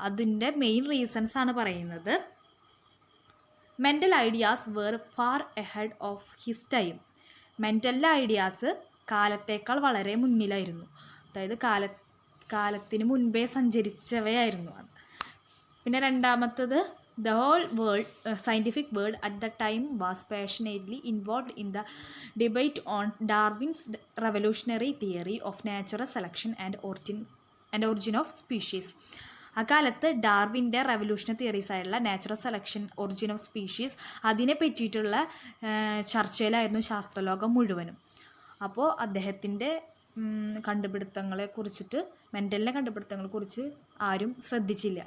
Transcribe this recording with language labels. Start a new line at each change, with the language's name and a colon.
Malayalam: അതിൻ്റെ main reasons ആണ് പറയുന്നത്.
English: Mendel ideas were far ahead of his time.
Malayalam: മെൻ്റലിൻ്റെ ideas കാലത്തേക്കാൾ വളരെ മുന്നിലായിരുന്നു, അതായത് കാലത്തിന് മുൻപേ സഞ്ചരിച്ചവയായിരുന്നു. പിന്നെ രണ്ടാമത്തത്
English: The whole world, scientific world at the time was passionately involved in the debate on Darwin's revolutionary theory of natural selection and origin of species.
Malayalam: അക്കാലത്ത് ഡാർവിൻ്റെ revolutionary theories ആയിട്ടുള്ള natural selection, origin of species, അതിനെ പറ്റിയിട്ടുള്ള ചർച്ചയിലായിരുന്നു ശാസ്ത്രലോകം മുഴുവനും. അപ്പോൾ അദ്ദേഹത്തിൻ്റെ കണ്ടുപിടുത്തങ്ങളെ കുറിച്ചിട്ട്, മെൻഡലിൻ്റെ കണ്ടുപിടുത്തങ്ങളെ കുറിച്ച് ആരും ശ്രദ്ധിച്ചില്ല.